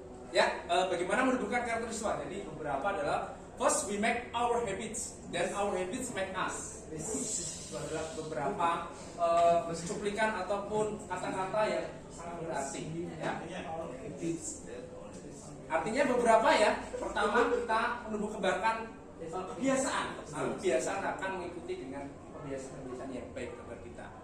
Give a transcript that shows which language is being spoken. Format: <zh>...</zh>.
<id>Ya, bagaimana menumbuhkan karakter siswa? Jadi beberapa adalah</id> <en>first we make our habits, then our habits make us.</en> <id>Itu adalah beberapa cuplikan ataupun kata-kata yang sangat berarti ya. Artinya beberapa ya. Pertama, kita menumbuh kembangkan kebiasaan. Kebiasaan akan mengikuti dengan kebiasaan-kebiasaan yang baik kepada kita.</id>